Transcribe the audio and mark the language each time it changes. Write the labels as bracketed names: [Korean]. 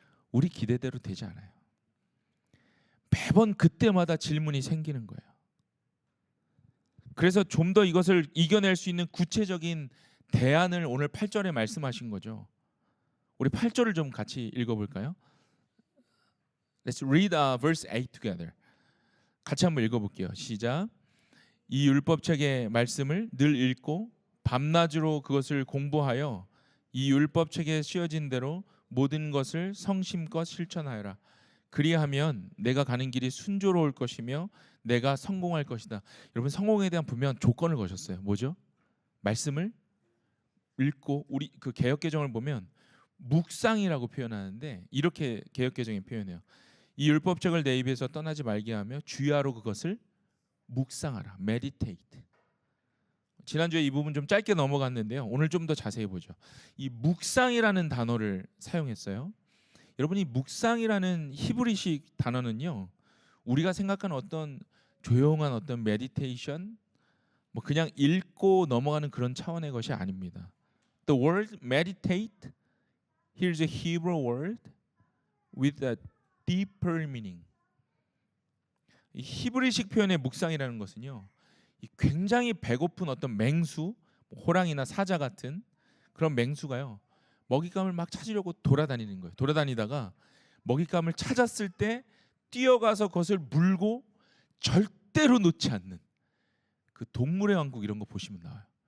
[Korean] 우리 기대대로 되지 않아요. 매번 그때마다 질문이 생기는 거예요. 그래서 좀 더 이것을 이겨낼 수 있는 구체적인 대안을 오늘 8절에 말씀하신 거죠. 우리 8절을 좀 같이 읽어볼까요? [English] Let's read verse 8 together. [Korean] 같이 한번 읽어볼게요. 시작. 이 율법책의 말씀을 늘 읽고 밤낮으로 그것을 공부하여 이 율법책에 씌어진 대로 모든 것을 성심껏 실천하여라. 그리하면 내가 가는 길이 순조로울 것이며 내가 성공할 것이다. 여러분, 성공에 대한 분명한 조건을 거셨어요. 뭐죠? 말씀을 읽고, 우리 그 개역개정을 보면 묵상이라고 표현하는데 이렇게 개역개정이 표현해요. 이 율법책을 내 입에서 떠나지 말게 하며 주야로 그것을 묵상하라. [English] meditate. [Korean] 지난주에 이 부분 좀 짧게 넘어갔는데요. 오늘 좀 더 자세히 보죠. 이 묵상이라는 단어를 사용했어요. 여러분이 묵상이라는 히브리식 단어는요, 우리가 생각하는 어떤 조용한 어떤 메디테이션, 뭐 그냥 읽고 넘어가는 그런 차원의 것이 아닙니다. [English] The word meditate, here's a Hebrew word with a deeper meaning. [Korean] 이 히브리식 표현의 묵상이라는 것은요, 이 굉장히 배고픈 어떤 맹수, 호랑이나 사자 같은 그런 맹수가요, 먹잇감을 막 찾으려고 돌아다니는 거예요. 돌아다니다가 먹잇감을 찾았을 때 뛰어가서 그것을 물고 절대로 놓지 않는 그 동물의 왕국 이런 거 보시면 나와요.